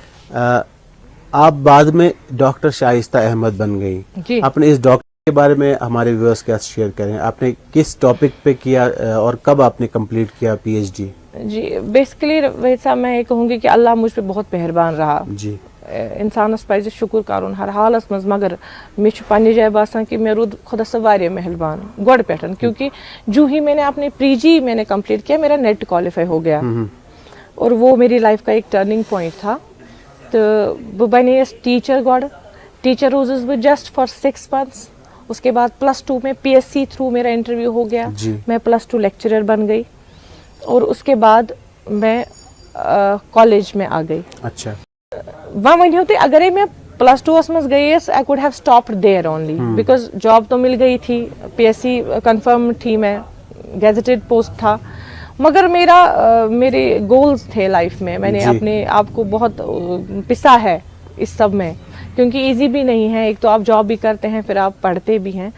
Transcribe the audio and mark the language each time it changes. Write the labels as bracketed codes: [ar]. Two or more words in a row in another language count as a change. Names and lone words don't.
[ur] آپ بعد میں ڈاکٹر شائستہ احمد بن گئی. آپ نے اس ڈاکٹر کے بارے میں ہمارے ویورز کے ساتھ شیئر کریں. آپ نے کس ٹاپک پہ کیا اور کب آپ نے کمپلیٹ کیا پی ایچ ڈی؟ جی بیسکلی ویسا میں یہ کہوں گی کہ اللہ مجھ پہ بہت مہربان رہا. جی, [ks] انسانس پزِ شکر کرُن ہر حالس مز, مگر مےٚ چھُ پننہِ جایہِ باسان کہ مےٚ روٗد خۄدا صٲب واریاہ مہربان گۄڈٕ پٮ۪ٹھ, [ur] کیونکہ جو ہی میں نے اپنے پری جی میں نے کمپلیٹ کیا میرا نیٹ کوالیفائی ہو گیا, اور وہ میری لائف کا ایک [en] turning point [ur] تھا. [ks] تو بہٕ بنییس ٹیچر گۄڈٕ. ٹیچر روزس بہٕ [en] just for 6 months. [ur] اس کے بعد +2 میں پی ایس سی تھرو میرا انٹرویو ہو گیا, میں +2 لیکچرر بن گئی, اور اس کے بعد میں کالج میں آ گئی. اچھا, وہاں ونیو تھی اگر میں +2 [ks] مز گئیس [en] I could have stopped there only, [ur] بیکاز جاب تو مل گئی تھی, پی ایس سی کنفرم تھی, میں [en] gazetted post [ur] تھا, مگر میرے گولز تھے لائف میں. میں نے اپنے آپ کو بہت پسا ہے اس سب میں, کیونکہ ایزی بھی نہیں ہے. ایک تو آپ جاب بھی کرتے ہیں, پھر آپ پڑھتے بھی ہیں.